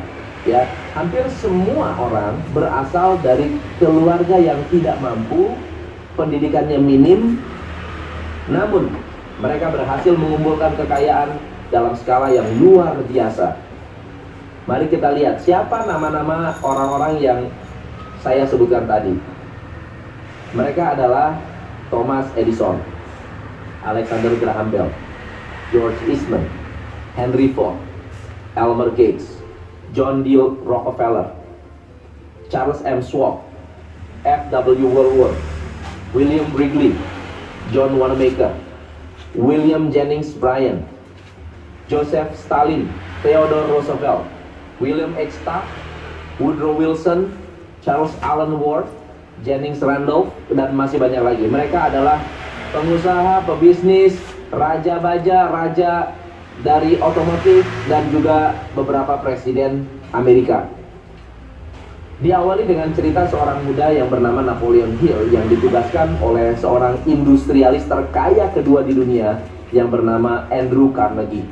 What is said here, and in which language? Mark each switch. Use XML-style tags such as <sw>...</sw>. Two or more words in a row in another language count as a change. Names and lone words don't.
<id>Ya, hampir semua orang berasal dari keluarga yang tidak mampu, pendidikannya minim, namun mereka berhasil mengumpulkan kekayaan dalam skala yang luar biasa. Mari kita lihat siapa nama-nama orang-orang yang saya sebutkan tadi. Mereka adalah Thomas Edison, Alexander Graham Bell, George Eastman, Henry Ford, Elmer Gates, John D. Rockefeller, Charles M. Schwab, F.W. Woolworth, William Wrigley, John Wanamaker, William Jennings Bryan, Joseph Stalin, Theodore Roosevelt, William H. Taft, Woodrow Wilson, Charles Alan Ward, Jennings Randolph, dan masih banyak lagi. Mereka adalah pengusaha, pebisnis, raja baja, raja dari otomotif, dan juga beberapa presiden Amerika. Diawali dengan cerita seorang muda yang bernama Napoleon Hill yang ditugaskan oleh seorang industrialis terkaya kedua di dunia yang bernama Andrew Carnegie.</id>